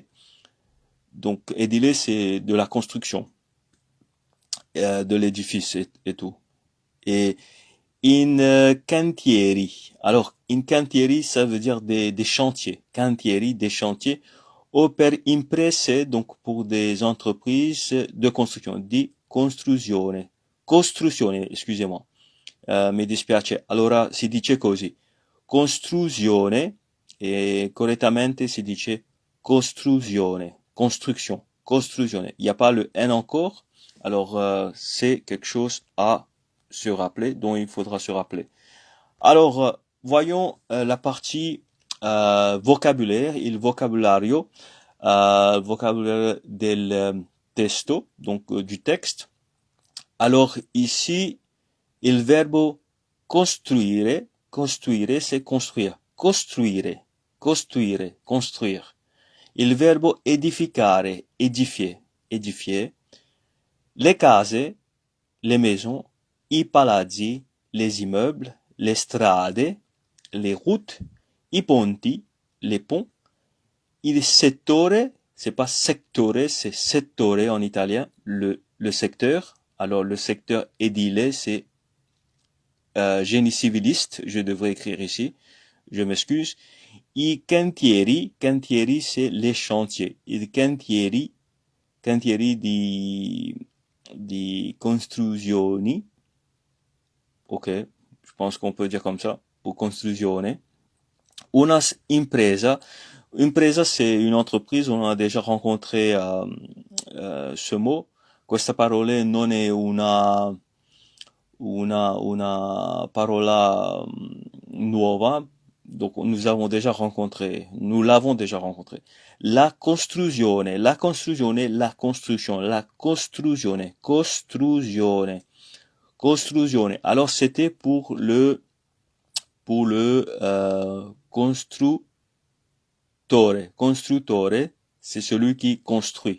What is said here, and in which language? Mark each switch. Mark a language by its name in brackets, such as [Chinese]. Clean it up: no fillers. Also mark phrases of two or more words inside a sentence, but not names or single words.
[French] Donc, édile, c'est de la construction, de l'édifice et tout. [Italian] Et in cantieri. Alors, in cantieri, [French] ça veut dire des chantiers. Cantieri, des chantiers. [Italian] O per imprese, [French] donc pour des entreprises de construction, [Italian] di costruzione. Costruzione, [French] excusez-moi. [Italian] Mi dispiace. Allora si dice così. Costruzione e correttamente si dice costruzione. [French] Construction. Costruzione. Il n'y a pas le N encore. Alors c'est quelque chose à se rappeler, dont il faudra se rappeler. Alors, voyons la partie vocabulaire, [Italian] il vocabulario, [French] vocabulaire [Italian] del testo, [French] donc du texte. Alors ici, [Italian] il verbo costruire, costruire [French] c'est construire, [Italian] costruire, costruire, construire. Il verbo edificare, [French] édifier, édifier. Les case, les maisons, [Italian] i palazzi, [French] les immeubles, les strade, les routes, [Italian] i ponti, [French] les ponts, [Italian] il settore, [French] C'est pas sectore, c'est settore en italien, le secteur. Alors, le secteur édile, c'est génie civiliste, je devrais écrire ici, je m'excuse. [Italian] I cantieri, cantieri [French] c'est les chantiers. [Italian] I cantieri, cantieri di costruzioni, [French] ok, je pense qu'on peut dire comme ça, ou costruzione. [Italian] Una impresa, impresa [French] c'est une entreprise, on a déjà rencontré ce mot. [Italian] Questa parola non è una parola nuova, [French] donc nous l'avons déjà rencontré. [Italian] La costruzione, [French] la construction, [Italian] la costruzione. [French] Alors c'était pour le construttore, c'est celui qui construit.